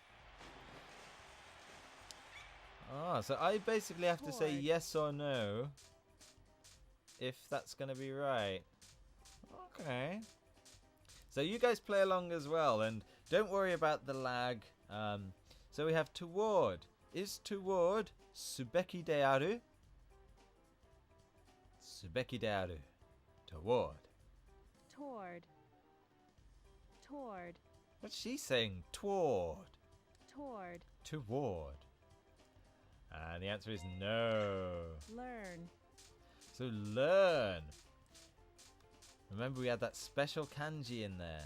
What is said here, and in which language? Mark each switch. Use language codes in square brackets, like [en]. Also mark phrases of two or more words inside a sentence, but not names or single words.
[en] Ah, so I basically have to say yes or no if that's going to be right. Okay. So you guys play along as well, and don't worry about the lag. So we have toward. Is toward [ja] すべきである? すべきである. [en] Toward. Toward. Toward. What's she saying? Toward. Toward. Toward. And the answer is no. Learn. So learn. Remember we had that special kanji in there.